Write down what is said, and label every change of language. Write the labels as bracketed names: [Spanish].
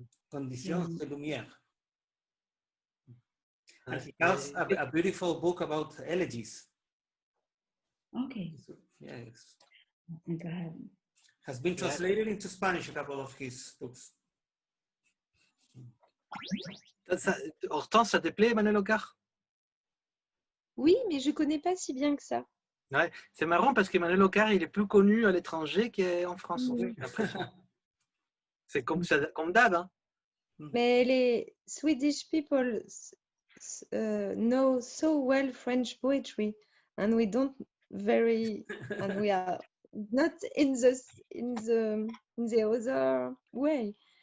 [French] Conditions de Lumière. [English] And he has a beautiful book about elegies. Okay. Yes. I think I haven't. Has been translated into Spanish, a couple of his books. [French] Hortense, ça te plaît, Emmanuel Locard? Oui, mais je connais pas si bien que ça. Ouais, c'est marrant parce qu'Emmanuel Locard, il est plus connu à l'étranger qu'en France. C'est comme d'hab. Hein. Mais les [English] Swedish people know so well French poetry, and we don't and we are not in the other way.